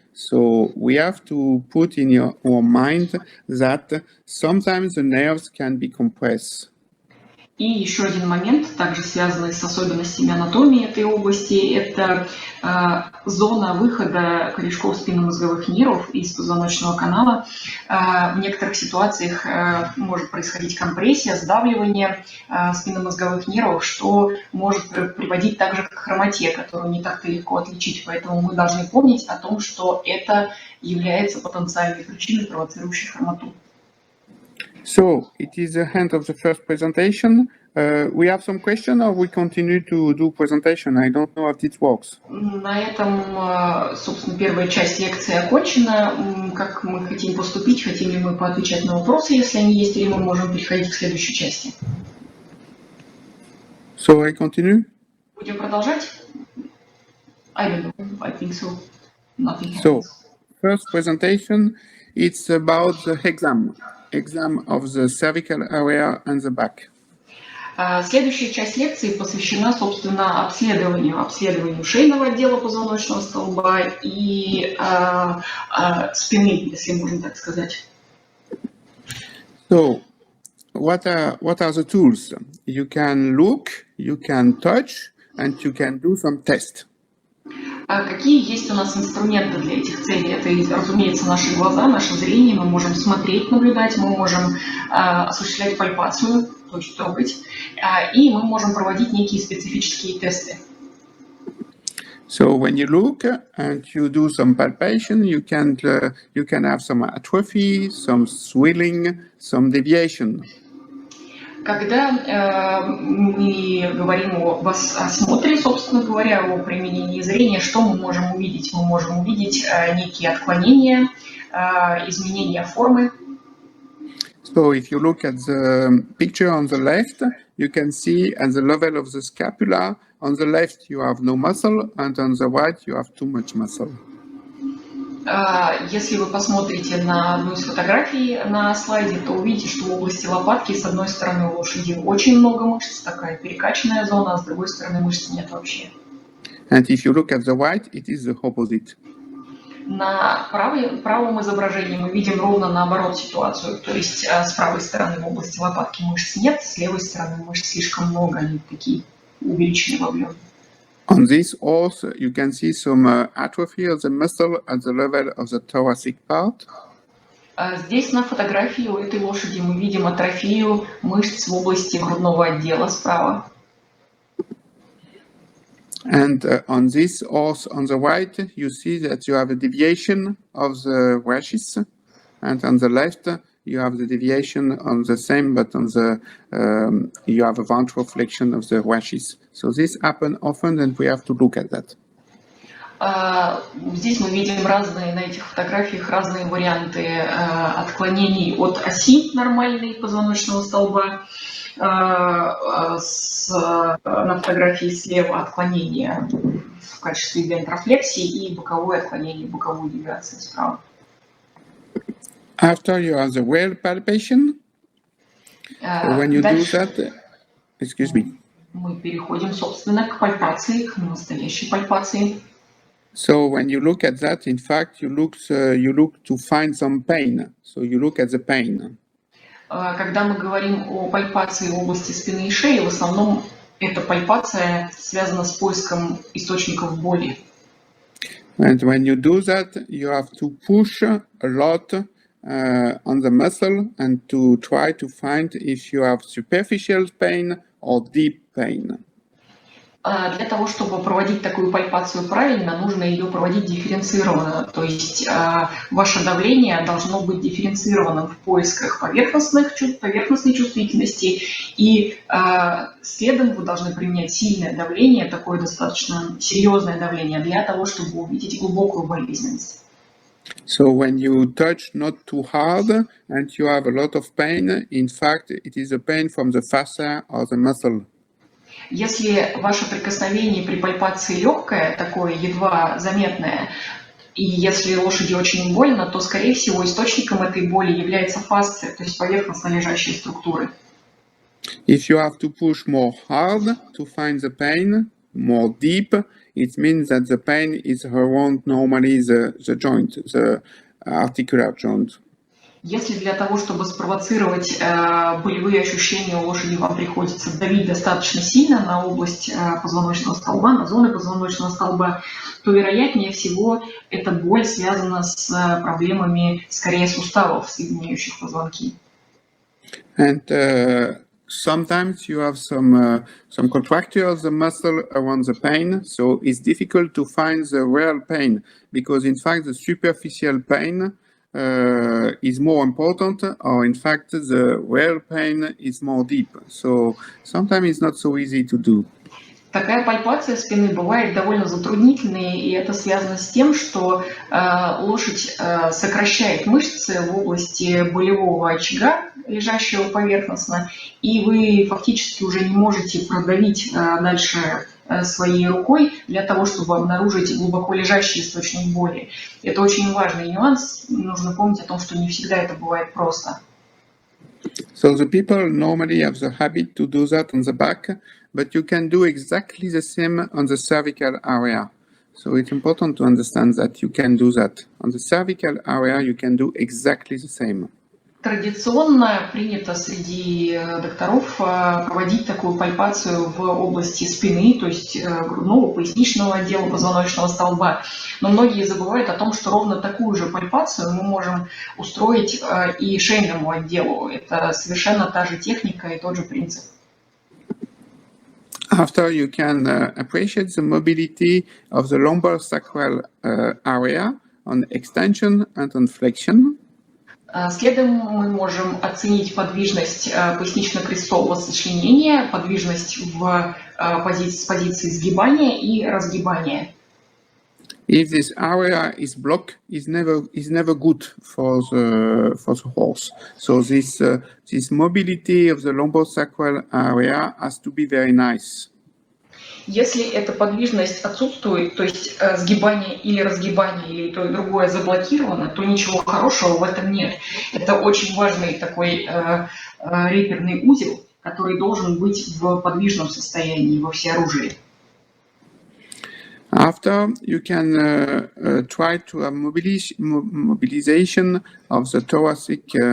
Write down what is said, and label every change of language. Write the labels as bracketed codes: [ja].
[en] So we have to put in our mind that sometimes the nerves can be compressed. [ru] И еще один момент, также связанный с особенностями анатомии этой области, это зона выхода корешков спинномозговых нервов из позвоночного канала. В некоторых ситуациях может происходить компрессия, сдавливание спинномозговых нервов, что может приводить также к хромоте, которую не так-то легко отличить. Поэтому мы должны помнить о том, что это является потенциальной причиной, провоцирующей хромоту. [en] So, it is the end of the first presentation. We have some question or we continue to do presentation? I don't know how it works. [ru] На этом, собственно, первая часть лекции окончена. Как мы хотим поступить? Хотим ли мы поотвечать на вопросы, если они есть, или мы можем переходить к следующей части? [en] So, I continue? [ru] Будем продолжать? [en] I don't know. I think so. Nothing happens. So, first presentation, it's about the exam of the cervical area and the back. [ru] Следующая часть лекции посвящена, собственно, обследованию шейного отдела позвоночного столба и спины, если можно так сказать. [en] So, what are the tools? You can look, you can touch, and you can do some tests. [ru] Какие есть у нас инструменты для этих целей? Это, разумеется, наши глаза, наше зрение. Мы можем смотреть, наблюдать, мы можем осуществлять пальпацию, то есть трогать, и мы можем проводить некие специфические тесты. [en] So when you look and you do some palpation, you can have some atrophy, some swelling, some deviation. [ru] Когда мы говорим о осмотре, собственно говоря, о применении зрения, что мы можем увидеть? Мы можем увидеть некие отклонения, изменения формы. [en] So if you look at the picture on the left, you can see at the level of the scapula, on the left you have no muscle, and on the right you have too much muscle. [ru] Если вы посмотрите на одну из фотографий на слайде, то увидите, что в области лопатки с одной стороны у лошади очень много мышц, такая перекачанная зона, а с другой стороны мышц нет вообще. [en] And if you look at the right, it is the opposite. [ru] На правом изображении мы видим ровно наоборот ситуацию, то есть с правой стороны в области лопатки мышц нет, с левой стороны мышц слишком много, они такие увеличенные в объеме. [en] On this also you can see some atrophy of the muscle at the level of the thoracic part. [ru] Здесь на фотографии у этой лошади мы видим атрофию мышц в области грудного отдела справа. [en] And on this horse on the right, you see that you have a deviation of the washes, and on the left you have the deviation on the same, but on the you have a ventral flexion of the washes. So this happens often, and we have to look at that. [ru] Здесь мы видим на этих фотографиях разные варианты отклонений от оси нормальной позвоночного столба. На фотографии слева отклонение в качестве вентрофлексии и боковое отклонение, боковую девиацию справа. [en] After you have the well palpation, when you do that, excuse me. [ru] Мы переходим, собственно, к пальпации, к настоящей пальпации. [en] So when you look at that, in fact, you look to find some pain. So you look at the pain. [ru] Когда мы говорим о пальпации в области спины и шеи, в основном эта пальпация связана с поиском источников боли. [en] And when you do that, you have to push a lot on the muscle and to try to find if you have superficial pain or deep pain. [ru] Для того, чтобы проводить такую пальпацию правильно, нужно ее проводить дифференцированно. То есть ваше давление должно быть дифференцированным в поисках поверхностной чувствительности, и следом вы должны применять сильное давление, такое достаточно серьезное давление, для того, чтобы увидеть глубокую болезненность. [en] So when you touch not too hard and you have a lot of pain, in fact, it is a pain from the fascia or the muscle. [ru] Если ваше прикосновение при пальпации легкое, такое едва заметное, и если лошади очень больно, то, скорее всего, источником этой боли является фасция, то есть поверхностно лежащие структуры. [en] If you have to push more hard to find the pain, more deep, it means that the pain is around normally the joint, the articular joint. [ru] Если для того, чтобы спровоцировать болевые ощущения у лошади, вам приходится давить достаточно сильно на область позвоночного столба, на зоны позвоночного столба, то, вероятнее всего, эта боль связана с проблемами, скорее, суставов, соединяющих позвонки. [en] And sometimes you have some contracture of the muscle around the pain, so it's difficult to find the real pain, because in fact the superficial pain is more important, or in fact the real pain is more deep. So sometimes it's not so easy to do. [ru] Такая пальпация спины бывает довольно затруднительной, и это связано с тем, что лошадь сокращает мышцы в области болевого очага, лежащего поверхностно, и вы фактически уже не можете продавить дальше своей рукой для того, чтобы обнаружить глубоко лежащий источник боли. Это очень важный нюанс. Нужно помнить о том, что не всегда это бывает просто. [en] So the people normally have the habit to do that on the back, but you can do exactly the same on the cervical area. So it's important to understand that you can do that. On the cervical area, you can do exactly the same. [ru] Традиционно принято среди докторов проводить такую пальпацию в области спины, то есть грудного, поясничного отдела, позвоночного столба. Но многие забывают о том, что ровно такую же пальпацию мы можем устроить и шейному отделу. Это совершенно та же техника и тот же принцип. [en] After you can appreciate the mobility of the lumbar sacral area on extension and on flexion. [ru] Следом мы можем оценить подвижность пояснично-крестового сочленения, подвижность в позиции сгибания и разгибания. [en] If this area is blocked, is never good for the horse. So this mobility of the lumbosacral area has to be very nice. [ru] Если эта подвижность отсутствует, то есть сгибание или разгибание, или то и другое заблокировано, то ничего хорошего в этом нет. Это очень важный такой реперный узел, который должен быть в подвижном состоянии, во всеоружии. [en] After, you can try to have mobilization of the thoracic.